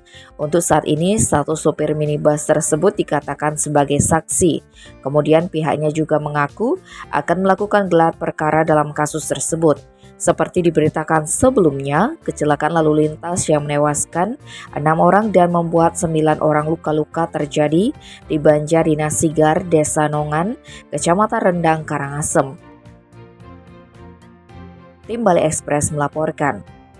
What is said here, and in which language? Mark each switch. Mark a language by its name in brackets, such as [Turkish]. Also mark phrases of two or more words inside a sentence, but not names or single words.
[Indonesian] Untuk saat ini, satu sopir minibus tersebut dikatakan sebagai saksi. Kemudian pihaknya juga mengaku akan melakukan gelar perkara dalam kasus tersebut. Seperti diberitakan sebelumnya, kecelakaan lalu lintas yang menewaskan 6 orang dan membuat 9 orang luka-luka terjadi di Banjarina Sigar, Desa Nongan, Kecamatan Rendang, Karangasem. Tim Bali Express melaporkan.